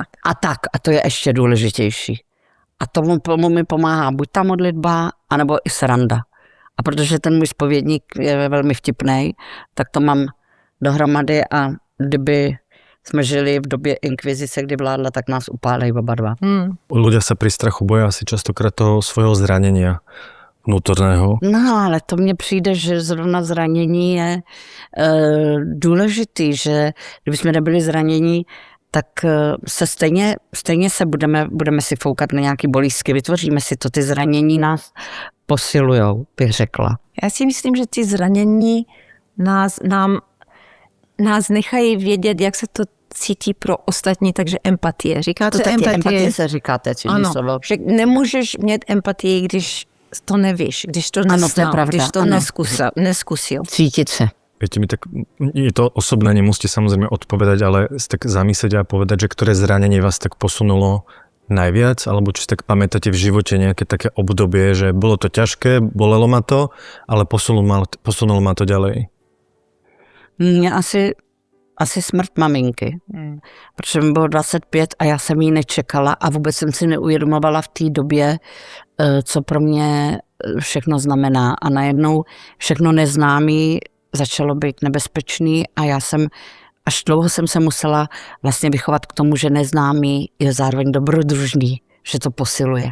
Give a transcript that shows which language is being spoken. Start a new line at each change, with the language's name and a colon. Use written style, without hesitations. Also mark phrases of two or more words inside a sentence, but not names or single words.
Czech: A to je ještě důležitější. A tomu mi pomáhá buď ta modlitba, anebo i sranda. A protože ten můj zpovědník je velmi vtipnej, tak to mám dohromady a kdyby jsme žili v době inkvizice, kdy vládla, tak nás upálej oba dva.
Slovak: Ľudia sa pri strachu boja asi častokrát toho svojho zranenia vnútorného.
Czech: No, ale to mně přijde, že zrovna zranění je důležitý, že kdyby jsme nebyli zranění, tak se stejně se budeme si foukat na nějaký bolístky, vytvoříme si to, ty zranění nás posilujou, bych řekla. Já si myslím, že ty zranění nás nechají vědět, jak se to cítí pro ostatní, takže empatie. Říkáte empatie se říká, to je cizí slovo. Že nemůžeš mít empatii, když to nevíš, když to nesnal, když to neskusil. Cítit se.
Slovak: Viete mi, tak je to osobné, nemusíte samozrejme odpovedať, ale tak zamyslieť a povedať, že ktoré zranenie vás tak posunulo najviac, alebo či si tak pamätáte v živote nejaké také obdobie, že bolo to ťažké, bolelo ma to, ale posunulo ma to ďalej.
Czech: Mě asi smrt maminky, protože mi bylo 25 a já jsem ji nečekala a vůbec jsem si neuvědomovala v té době, co pro mě všechno znamená. A najednou všechno neznámý začalo být nebezpečný a až dlouho jsem se musela vlastně vychovat k tomu, že neznámý je zároveň dobrodružný, že to posiluje.